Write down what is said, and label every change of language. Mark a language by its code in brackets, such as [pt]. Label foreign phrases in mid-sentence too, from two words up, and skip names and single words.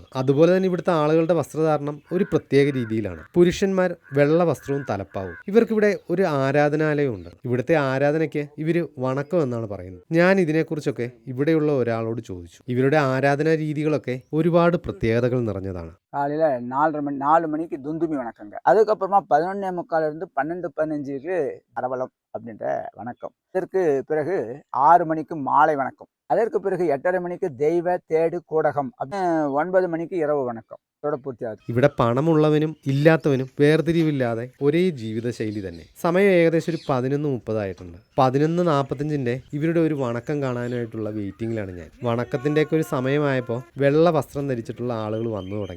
[ml] അതുപോലെ തന്നെ ഇവിടുത്തെ ആളുകളുടെ വസ്ത്രധാരണം ഒരു പ്രത്യേക രീതിയിലാണ്. പുരുഷന്മാർ വെള്ള വസ്ത്രവും തലപ്പാവും. ഇവർക്കിവിടെ ഒരു ആരാധനാലയം ഉണ്ട്. ഇവിടുത്തെ ആരാധനയ്ക്ക് ഇവര് വണക്കം എന്നാണ് പറയുന്നത്. ഞാൻ ഇതിനെക്കുറിച്ചൊക്കെ ഇവിടെയുള്ള ഒരാളോട് ചോദിച്ചു. ഇവരുടെ ആരാധനാ രീതികളൊക്കെ ഒരുപാട് പ്രത്യേകതകൾ നിറഞ്ഞതാണ്. [ta] காலையில் 4 மணிக்கு துந்துமி வணக்கங்க. அதுக்கப்புறமா 11:45 12:15க்கு அரவலம் அப்படின்ற வணக்கம். அதற்கு பிறகு 6 மணிக்கு மாலை வணக்கம். அதற்கு பிறகு 8:30 மணிக்கு தெய்வ தேடு கூடகம். 9 மணிக்கு இரவு வணக்கம். [ml] പൂർത്തിയാകും. ഇവിടെ പണമുള്ളവനും ഇല്ലാത്തവനും വേർതിരിവില്ലാതെ ഒരേ ജീവിതശൈലി തന്നെ. സമയം ഏകദേശം ഒരു 11:30 ആയിട്ടുണ്ട്. 11:45 ഇവരുടെ ഒരു വണക്കം കാണാനായിട്ടുള്ള വെയിറ്റിംഗിലാണ് ഞാൻ. വണക്കത്തിൻ്റെയൊക്കെ ഒരു സമയമായപ്പോൾ വെള്ള വസ്ത്രം ധരിച്ചിട്ടുള്ള ആളുകൾ വന്നു തുടങ്ങി.